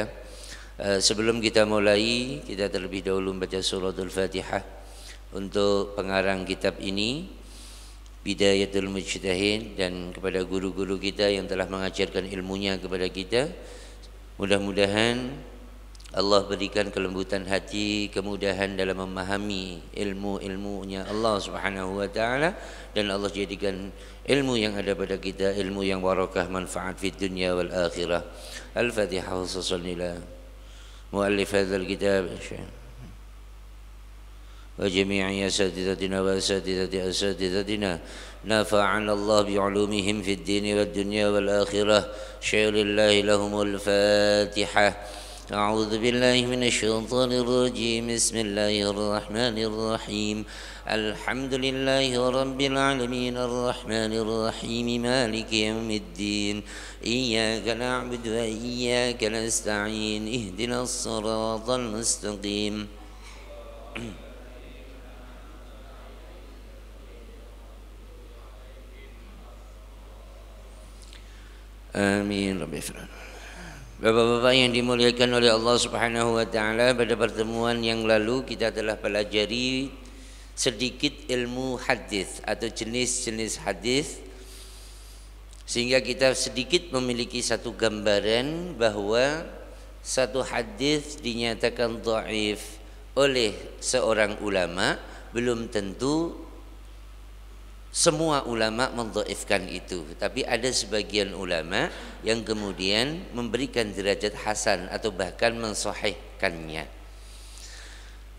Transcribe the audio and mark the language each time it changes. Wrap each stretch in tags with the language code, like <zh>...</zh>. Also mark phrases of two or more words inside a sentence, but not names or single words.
<id>Sebelum kita mulai, kita terlebih dahulu membaca suratul Fatihah untuk pengarang kitab ini, Bidayatul Mujtahid, dan kepada guru-guru kita yang telah mengajarkan ilmunya kepada kita. Mudah-mudahan Allah berikan kelembutan hati, kemudahan dalam memahami ilmu-ilmunya Allah</id> <ar>سبحانه وتعالى,</ar> <id>dan Allah jadikan ilmu yang ada pada kita ilmu yang barakah,</id> <ar>منفعة في الدنيا والآخرة. Al-Fatihah. خصوصا إلى مؤلف هذا الكتاب وجميع أساتذتنا وأساتذة أساتذتنا، نفعنا الله بعلومهم في الدين والدنيا والآخرة. شيء لله لهم الفاتحة. أعوذ بالله من الشيطان الرجيم. بسم الله الرحمن الرحيم. الحمد لله رب العالمين الرحمن الرحيم مالك يوم الدين. إياك نعبد وإياك نستعين. اهدنا الصراط المستقيم. آمين رب فرعون.</ar> <id>Bapak-bapak yang dimuliakan oleh Allah</id> <ar>سبحانه وتعالى,</ar> <id>pada pertemuan yang lalu kita telah pelajari sedikit ilmu hadis atau jenis-jenis hadis, sehingga kita sedikit memiliki satu gambaran bahwa satu hadis dinyatakan dhaif oleh seorang ulama belum tentu semua ulama mendhaifkan itu, tapi ada sebagian ulama yang kemudian memberikan derajat hasan atau bahkan mensahihkannya.</id>